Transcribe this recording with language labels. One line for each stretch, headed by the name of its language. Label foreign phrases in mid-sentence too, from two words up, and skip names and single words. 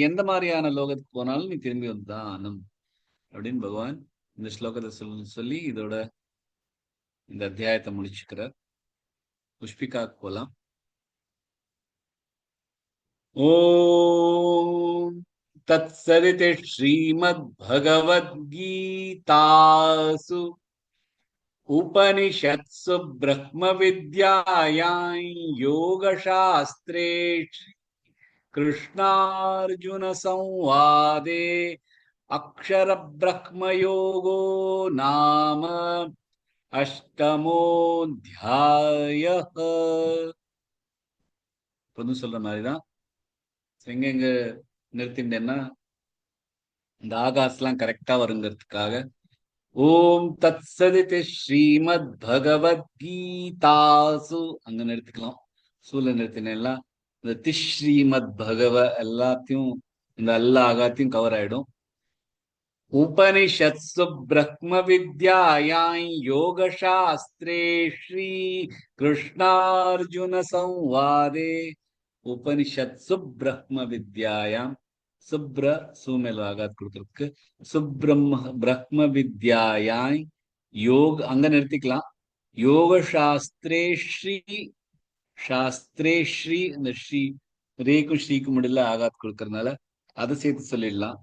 Tamil: எந்த மாதிரியான லோகத்துக்கு போனாலும் நீ திரும்பி வந்துதான் ஆகணும் அப்படின்னு பகவான் இந்த ஸ்லோகத்தை சொல்லி இதோட இந்த அத்தியாயத்தை முடிச்சுக்கிறார். புஷ்பிகாக்கு போலாம்.
Sanskrit: ॐ तत्सदिति श्रीमद्भगवद्गीतासु उपनिषत्सु ब्रह्मविद्यायां योगशास्त्रे कृष्णार्जुनसंवादे अक्षरब्रह्मयोगो नाम 8வோऽध्यायः.
Tamil: சொல்ற மாதிரிதான் எங்க நிறுத்திட்டேன்னா இந்த ஆகாஸ்லாம் கரெக்டா வருங்கிறதுக்காக
Sanskrit: ॐ तत् सदिति श्रीमद् भगवद्गीतासु
Tamil: அங்க நிறுத்திக்கலாம். சூல நிறுத்தினா இந்த திஸ்ரீமத் பகவ எல்லாத்தையும் இந்த எல்லா ஆகாத்தையும் கவர் ஆயிடும்.
Sanskrit: उपनिषत्सु ब्रह्मविद्यायां योगशास्त्रे श्री कृष्णार्जुन संवादे उपनिषत्सु ब्रह्मविद्यायां
Tamil: சுப்ர சூமேல் ஆகாத் கொடுத்துருக்கு.
Sanskrit: ब्रह्म विद्यायाय् योग
Tamil: அங்க நிறுத்திக்கலாம்.
Sanskrit: योग शास्त्रे श्री
Tamil: இந்த ஸ்ரீ ரேக்கும் ஸ்ரீக்கும் முடியல ஆகாத் கொடுக்கறதுனால அதை சேர்த்து சொல்லிடலாம்.